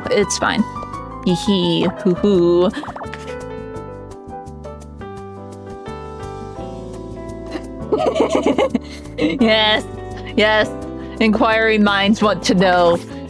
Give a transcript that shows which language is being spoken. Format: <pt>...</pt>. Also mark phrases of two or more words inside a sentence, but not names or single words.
<en>It's fine. Hee hee. Hoo hoo. Yes. Yes. Inquiring minds want to know.</en>